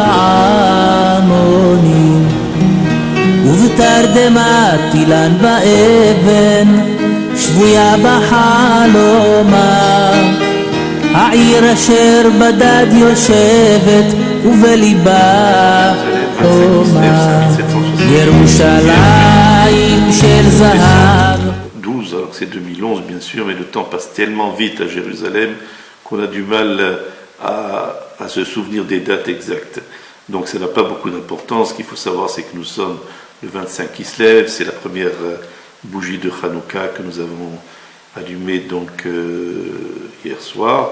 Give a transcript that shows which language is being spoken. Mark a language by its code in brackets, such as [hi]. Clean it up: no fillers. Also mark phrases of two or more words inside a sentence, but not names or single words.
[he] פעמונים ובתרדמת אילן ואבן שבויה בחלומה העיר אשר בדד יושבת ובליבה חומה ירושלים של זהב. [fr] 12, alors que c'est 2011 bien sûr, mais le temps passe tellement vite à Jérusalem qu'on a du mal à se souvenir des dates exactes. Donc ça n'a pas beaucoup d'importance. Ce qu'il faut savoir, c'est que nous sommes le 25 Kislev, c'est la première bougie de Hanouka que nous avons allumée donc hier soir.